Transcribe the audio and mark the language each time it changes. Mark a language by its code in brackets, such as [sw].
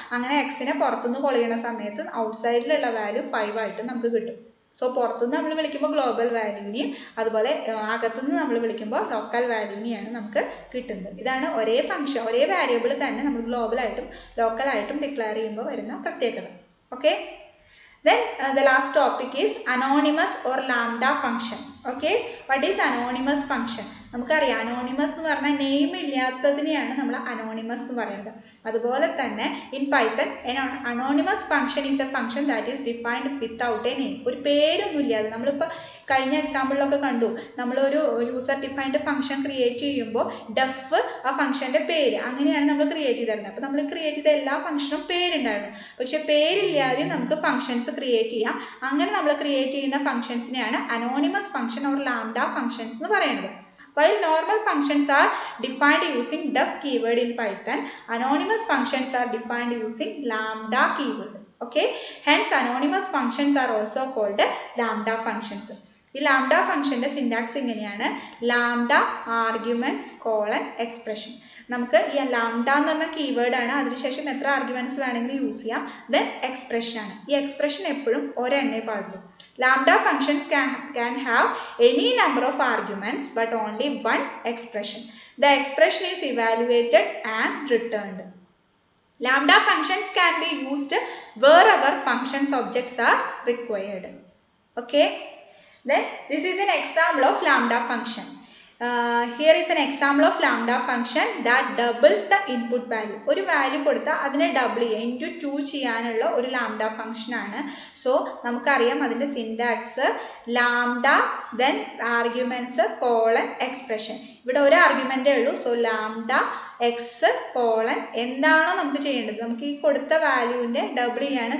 [ml] അങ്ങനെ എക്സിനെ പുറത്തുനിന്ന് കോൾ ചെയ്യുന്ന സമയത്ത് ഔട്ട്സൈഡിലുള്ള വാല്യൂ 5 ആയിട്ട് നമുക്ക് കിട്ടും. സോ പുറത്തുനിന്ന് നമ്മൾ വിളിക്കുമ്പോൾ ഗ്ലോബൽ വാല്യൂവിനെയും അതുപോലെ അകത്തുനിന്ന് നമ്മൾ വിളിക്കുമ്പോൾ ലോക്കൽ വാല്യൂവിനെയാണ് നമുക്ക് കിട്ടുന്നത്. ഇതാണ് ഒരേ ഫംഗ്ഷൻ, ഒരേ വാരിയബിൾ തന്നെ നമ്മൾ ഗ്ലോബലായിട്ടും ലോക്കലായിട്ടും ഡിക്ലെയർ ചെയ്യുമ്പോൾ വരുന്ന പ്രത്യേകത. [en] Okay, then the last topic is anonymous or lambda function. Okay, what is anonymous function? [ml] നമുക്കറിയാം അനോണിമസ് എന്ന് പറഞ്ഞാൽ നെയിം ഇല്ലാത്തതിനെയാണ് നമ്മൾ അനോണിമസ് എന്ന് പറയുന്നത്. അതുപോലെ തന്നെ [en] In Python anonymous function is a function that is defined without a name. [ml] ഒരു പേരൊന്നും ഇല്ലാതെ നമ്മളിപ്പോൾ കഴിഞ്ഞ എക്സാമ്പിളിലൊക്കെ കണ്ടു, നമ്മളൊരു യൂസർ ഡിഫൈൻഡ് ഫംഗ്ഷൻ ക്രിയേറ്റ് ചെയ്യുമ്പോൾ ഡെഫ് ആ ഫംഗ്ഷന്റെ പേര് അങ്ങനെയാണ് നമ്മൾ ക്രിയേറ്റ് ചെയ്തിരുന്നത്. അപ്പോൾ നമ്മൾ ക്രിയേറ്റ് ചെയ്ത എല്ലാ ഫംഗ്ഷനും പേരുണ്ടായിരുന്നു. പക്ഷെ പേരില്ലാതെ നമുക്ക് ഫംഗ്ഷൻസ് ക്രിയേറ്റ് ചെയ്യാം. അങ്ങനെ നമ്മൾ ക്രിയേറ്റ് ചെയ്യുന്ന ഫംഗ്ഷൻസിനെയാണ് anonymous function or lambda functions എന്ന് പറയുന്നത്. [en] While normal functions are defined using def keyword in Python, anonymous functions are defined using lambda keyword. Okay, hence anonymous functions are also called lambda functions. [ml] ഈ lambda ഫംഗ്ഷന്റെ syntax ഇങ്ങനെയാണ്: lambda arguments colon expression. നമുക്ക് ഈ lambda എന്ന് പറഞ്ഞ keyword ആണ്, അതിനുശേഷം എത്ര ആർഗ്യുമെന്റ്സ് വേണമെങ്കിലും യൂസ് ചെയ്യാം. ദെൻ എക്സ്പ്രഷൻ ആണ്. ഈ എക്സ്പ്രഷൻ എപ്പോഴും ഒരെണ്ണേ പാടുള്ളൂ. [en] Lambda functions can have any number of arguments but only one expression. The expression is evaluated and returned. Lambda functions can be used wherever functions objects are required. Okay. Then this is an example of lambda function. Here is an example of lambda function that doubles the input value. [ml] ഒരു value കൊടുത്താൽ അതിനെ double ചെയ്യുക, into 2 ചെയ്യാനുള്ള ഒരു lambda function ആണ്. So നമുക്കറിയാം അതിൻ്റെ syntax lambda then arguments colon expression. ഇവിടെ ഒരു ആർഗ്യുമെന്റേ ഉള്ളൂ. സോ ലാംഡ എക്സ് കോളൻ എന്താണോ നമുക്ക് ചെയ്യേണ്ടത്, നമുക്ക് ഈ കൊടുത്ത വാല്യൂവിന്റെ ഡബിൾ ചെയ്യാണ്.